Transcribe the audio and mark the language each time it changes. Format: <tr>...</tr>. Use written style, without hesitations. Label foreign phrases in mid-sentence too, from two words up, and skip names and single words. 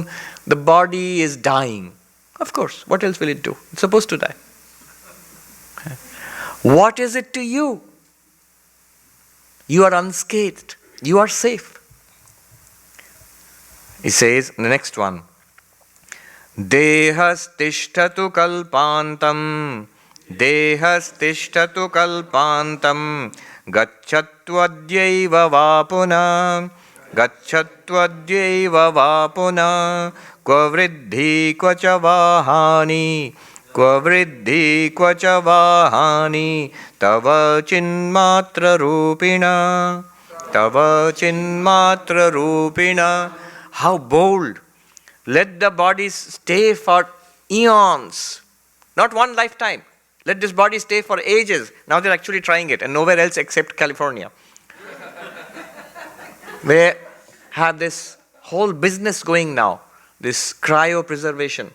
<en>The body is dying. Of course, what else will it do? It's supposed to die. What is it to you? You are unscathed. You are safe. He says, the next one,</en> <sa>देहस्तिष्ठतु कल्पान्तं देहस्तिष्ठतु कल्पान्तं गच्छत्वद्यैव वपुषा गच्छत्वद्यैव वपुषा क्व वृद्धिः क्व च वा हानिः क्व वृद्धिः क्व च वा हानिः तव चिन्मात्ररूपिणः तव चिन्मात्ररूपिणः.</sa> <en>How bold! Let the body stay for eons, not one lifetime. Let this body stay for ages. Now they're actually trying it, and nowhere else except California. They have this whole business going now, this cryopreservation.</en>